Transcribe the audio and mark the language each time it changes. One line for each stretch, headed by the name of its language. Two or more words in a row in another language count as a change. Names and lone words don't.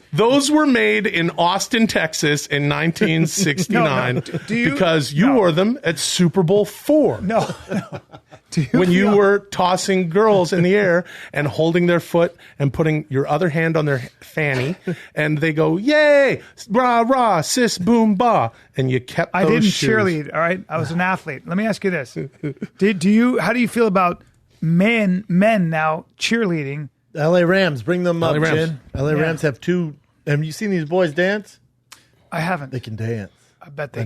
English: Those were made in Austin, Texas, in 1969 No, do you- because you no. wore them at Super Bowl IV. No. Do you When you feel- were tossing girls in the air and holding their foot and putting your other hand on their fanny, and they go, "Yay, rah rah, sis, boom ba," and you kept. I those didn't shoes. cheerlead, all right? I was an athlete. Let me ask you this. How do you feel about men now cheerleading? LA Rams, bring them up, LA Rams. Jen. LA Yeah. Rams have two. Have you seen these boys dance? I haven't. They can dance I bet they